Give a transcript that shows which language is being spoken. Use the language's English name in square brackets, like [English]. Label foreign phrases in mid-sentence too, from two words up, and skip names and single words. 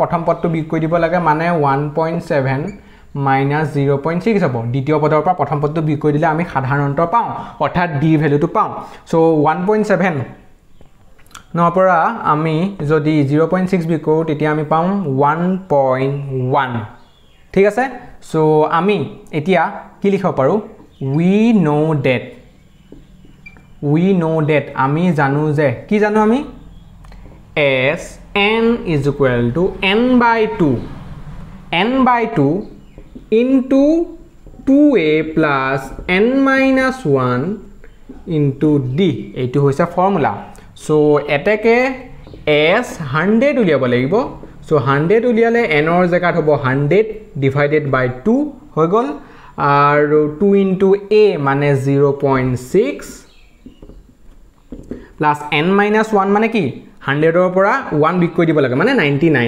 [Assamese] প্ৰথম পদটো বিয়োগ কৰি দিব লাগে মানে [English] 1.7 minus 0.6 [Assamese] হ'ব দ্বিতীয় পদৰ পৰা প্ৰথম পদটো বিয়োগ কৰি দিলে আমি সাধাৰণ অন্তৰ পাওঁ অৰ্থাৎ d ভ্যালুটো পাওঁ সো 1.7 নৰ পৰা আমি যদি 0.6 বিয়োগ কৰো তেতিয়া আমি পাম 1.1 ঠিক আছে সো আমি এতিয়া কি লিখিব পাৰো [English] we know that [Assamese] আমি জানো যে কি জানো আমি [English] s n is equal to n/2 into 2a plus n minus 1 into d [Assamese] এইটো হৈছে ফৰ্মুলা সো এটাকে s 100 উলিয়াব লাগিব সো 100 উলিয়ালে n ৰ জায়গাত হ'ব 100 [English] divided by 2 [Assamese] হৈ গল আৰু 2 into a মানে 0.6 [English] plus n minus 1 [Assamese] মানে কি 100 ৰ পৰা 1 বিয়োগ কৰি দিব লাগে মানে 99